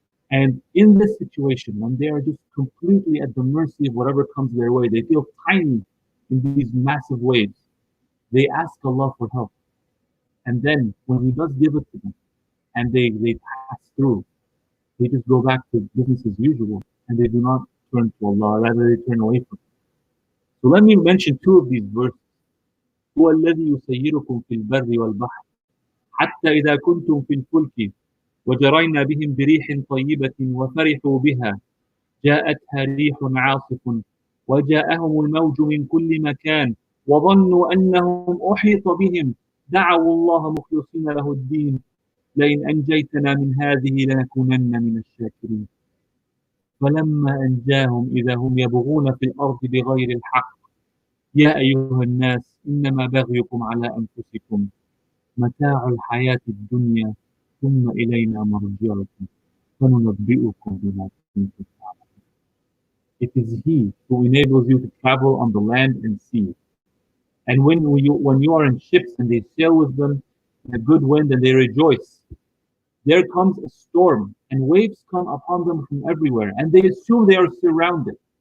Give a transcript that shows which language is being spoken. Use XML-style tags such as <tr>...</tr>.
<en>And in this situation, when they are just completely at the mercy of whatever comes their way, they feel tiny in these massive waves. They ask Allah for help. And then when He does give it to them and they pass through, they just go back to business as usual and they do not turn to Allah, rather they turn away from Him. So let me mention two of these verses.</en> <ar>هو الذي يسيركم في البر والبحر حتى إذا كنتم في الفلك وجرينا بهم بريح طيبة وفرحوا بها جاءتها ريح عاصف وجاءهم الموج من كل مكان وظنوا أنهم أحيط بهم دعوا الله مخلصين له الدين لئن أنجيتنا من هذه لنكونن من الشاكرين فلما أنجاهم إذا هم يبغون في الأرض بغير الحق يا أيها الناس إنما بغيكم على أنفسكم متاع الحياة الدنيا ثم إلينا مرجعكم فننبئكم بما كنتم تعملون.</ar> <en>It is He who enables you to travel on the land and sea. And when you are in ships and they sail with them in a good wind and they rejoice, there comes a storm and waves come upon them from everywhere and they assume they are surrounded.</en>